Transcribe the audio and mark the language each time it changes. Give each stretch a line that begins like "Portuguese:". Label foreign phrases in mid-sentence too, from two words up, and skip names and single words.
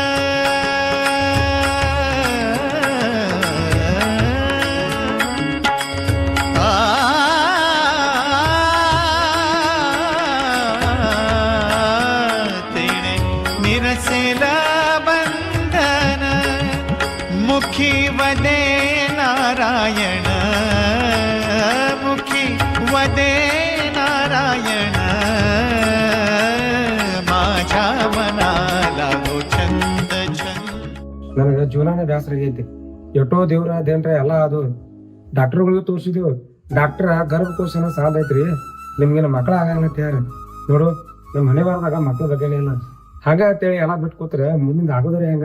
Marathi: तेने निरसेला बंधन मुखी वदे नारायण मुखी वदे नारायण माझ्या मनाला गो छंद छंद.
Kannada: ನನಗೆ ಜೀವನನೇ ಬ್ಯಾಸರ ಆಗೈತಿ. ಎಷ್ಟೋ ದೇವ್ರ ಅದೇನ್ರ ಎಲ್ಲ ಅದು ಡಾಕ್ಟರ್ಗಳಿಗೂ ತೋರಿಸಿದೀವಿ. ಡಾಕ್ಟರ್ ಗರ್ಭಕೋಶನ ಸಾಲ ಐತ್ರಿ, ನಿಮ್ಗೇನು ಮಕ್ಕಳ ಆಗಲ್ಲ ಅಂತ ಹೇಳಿ ನೋಡು. ನಮ್ ಮನೆ ಬಾರದಾಗ ಮಕ್ಕಳ ಬಗ್ಗೆನೇ ಇಲ್ಲ ಹಂಗ ಅಂತೇಳಿ ಎಲ್ಲಾ ಬಿಟ್ಟು ಕೂತ್ರೆ ಮುಂದಿನ ಆಗೋದ್ರಿ ಹೆಂಗ